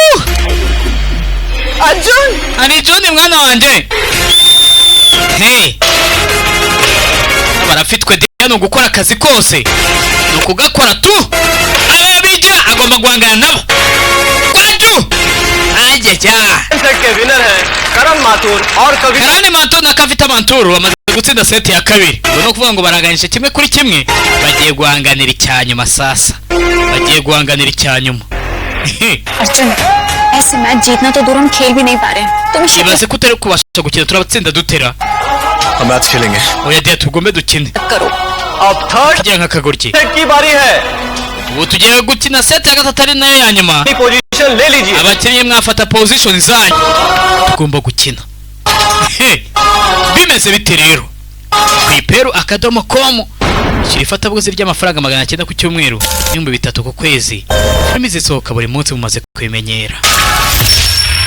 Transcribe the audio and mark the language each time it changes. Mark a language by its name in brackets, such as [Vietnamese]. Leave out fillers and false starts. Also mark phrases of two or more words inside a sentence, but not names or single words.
[Kinyarwanda] Arjun mwana wanje. Hey. Barafitwe no gukora akazi kose. Nukugakora tu. Ayo bigira agomba guhangana nabo. Kwaju. Ajeja. [Hindi] सेट के विनर हैं करम माथुर और कविता. [Kinyarwanda] Karani Mathur na Kavita Mathur bamaze gutsinda seti ya kabiri. No kuvuga ngo baraganisha kimwe kuri kimwe. Bagiye guhanganira icyanyuma sasa. Bagiye guhanganira icyanyuma. [Hindi] अर्जुन ऐसे मैच जीतना तो दूर हम खेल भी नहीं पा रहे. तुम [Kinyarwanda] Ibaze ko utari kubasha gukina turabatsinda dutera. [Hindi] हम मैच खेलेंगे. [Kinyarwanda] Oya dia tugombe dukine. [Hindi] करो. अब थर्ड [Kinyarwanda] Kijya nk'akagoryi. [Hindi] सेट की बारी है. [Kinyarwanda] Ubu tugiye gukina seti ya gatatu ari nayo ya nyuma. [Hindi] पोजीशन ले लीजिए. [Kinyarwanda] Abakinnyi mwafata position zanyu. Tugomba gukina. bimeze bite rero ku iperu.com shyira ifatabuguzi ry'amafaranga 900 ku cyumweru n'ibihumbi 3 ku kwezi filimi zisohoka buri munsi mumaze kwimenyera